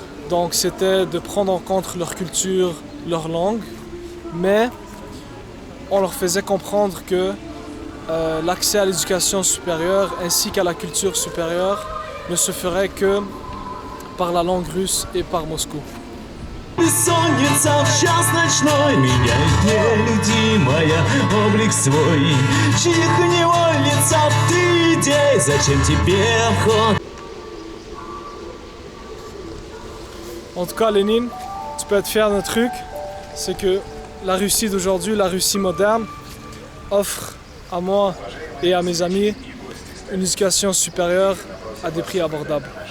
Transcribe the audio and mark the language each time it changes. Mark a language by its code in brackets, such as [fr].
[fr] Donc c'était de prendre en compte leur culture, leur langue, mais on leur faisait comprendre que l'accès à l'éducation supérieure ainsi qu'à la culture supérieure ne se ferait que par la langue russe et par Moscou. [ru] Бессонница в час ночной меняет нелюдимая облик свой. Чьих невольница ты идей, зачем тебе охота? [fr] En tout cas, Lénine, tu peux être fier d'un truc, c'est que la Russie d'aujourd'hui, la Russie moderne, offre à moi et à mes amis une éducation supérieure à des prix abordables.